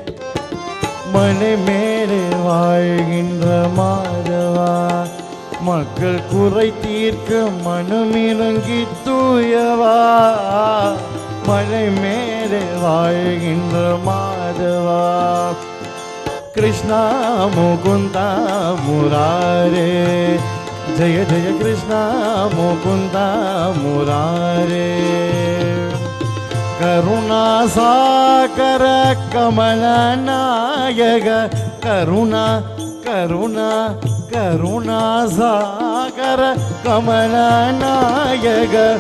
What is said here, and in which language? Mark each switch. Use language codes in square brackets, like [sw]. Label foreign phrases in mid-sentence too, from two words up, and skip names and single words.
[ta] வாழ்கின்ற மாதவா மக்கள் குறை தீர்க்க மனமிறங்கி தூயவா மலை மேலே வாழ்கின்ற மாதவா [sa] कृष्णा मुकुंदा मुरारे जय जय कृष्णा मुकुंदा मुरारे करुणा साकर कमल नायक करुणा करुणा करुणा साकर कमल नायक